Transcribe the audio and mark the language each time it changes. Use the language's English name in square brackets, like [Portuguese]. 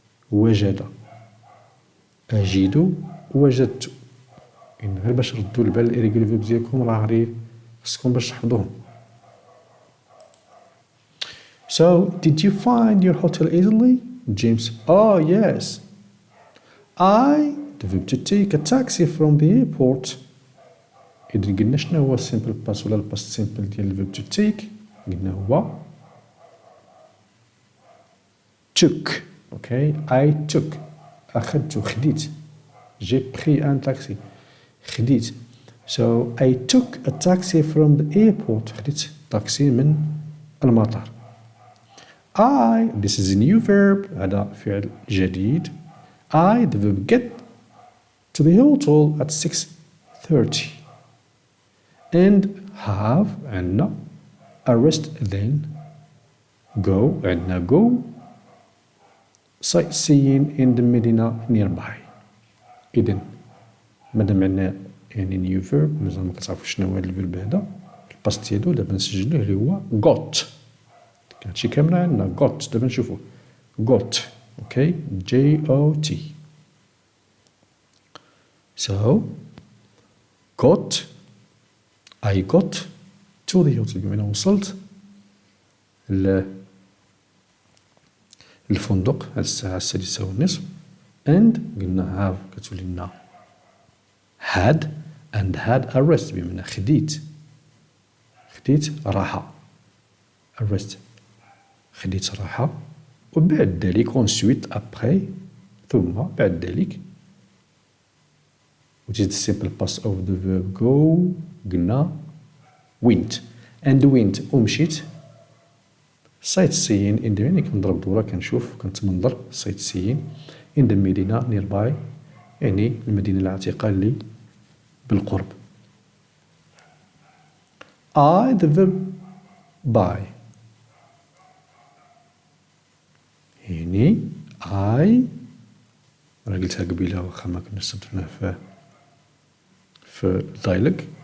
[Arabic] وجد. أجد وجدت. إن غير باش ردوا البال الإيريغولار فيربس ديالكم راه غير خصكم باش تحفظوهم. [English] So, did you find your hotel easily? James, oh yes. The verb to take a taxi from the airport. [Arabic] إذا قلنا شنو هو simple past ولا past simple ديال الverb to take؟ قلنا هو took. [English] Okay, I took. [Arabic] أخذت خديت. [French] J'ai pris un taxi. [Arabic] خديت. [English] So, I took a taxi from the airport. [Arabic] خديت تاكسي من المطار. [English] This is a new verb. [Arabic] هذا فعل جديد. [English] The verb get to the hotel at 6:30. And have [Arabic] عندنا [English] a rest then go عندنا go sightseeing in the Medina nearby. [Arabic] إذن مادام عندنا يعني new verb مازال ما كتعرفوش شنو هو هذا الفيرب هذا الباست ديالو دابا نسجلوه اللي هو got. هادشي كامل عندنا got. دابا نشوفوه got. [English] Okay, Got. So I got to the hotel. [Arabic] بمعنى وصلت للفندق على الساعة 6:30. [English] and قلنا have كتولي لنا had and had a rest [Arabic] بمعنى خديت راحة. a rest خديت راحة. وبعد ذلك [French] ensuite après [Arabic] ثم بعد ذلك [English] which is the simple past of the verb go [Arabic] قلنا went. and went ومشيت sightseeing in the يعني كنضرب دورة كنشوف كنتمنظر [English] sightseeing in the Medina nearby [Arabic] يعني المدينة العتيقة اللي بالقرب. the verb buy يعني راه قلتها قبيله واخا ما كنا استخدمناه في الدايلوج.